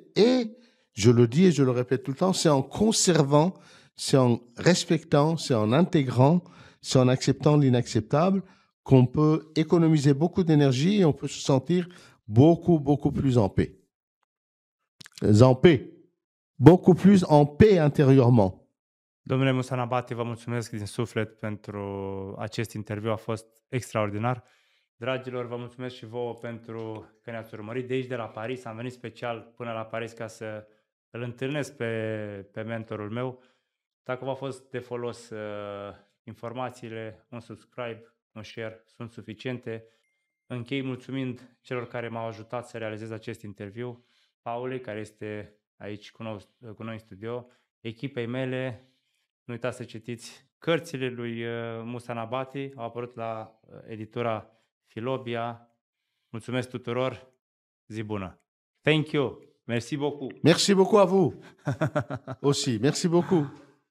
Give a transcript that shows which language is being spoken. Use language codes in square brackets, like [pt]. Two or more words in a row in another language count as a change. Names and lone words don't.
[fr] Et je le dis et je le répète tout le temps, c'est en conservant, c'est en respectant, c'est en intégrant, c'est en acceptant l'inacceptable qu'on peut économiser beaucoup d'énergie et on peut se sentir beaucoup plus en paix. En paix. Beaucoup plus en paix intérieurement. [ro] Domnule Musa Nabate, vă mulțumesc din suflet pentru acest interviu, a fost extraordinar. Dragilor, vă mulțumesc și vouă pentru că ne-ați urmărit de aici, de la Paris. Am venit special până la Paris ca să îl întâlnesc pe mentorul meu. Dacă v-a fost de folos informațiile, un subscribe, un share sunt suficiente. Închei mulțumind celor care m-au ajutat să realizez acest interviu, Paulei, care este aici cu noi în studio, echipei mele. Nu uitați să citiți cărțile lui Musa Nabate, au apărut la editura Filobia. Mulțumesc tuturor, zi bună! [en] Thank you! [fr] Merci beaucoup! Merci beaucoup à vous aussi, merci beaucoup!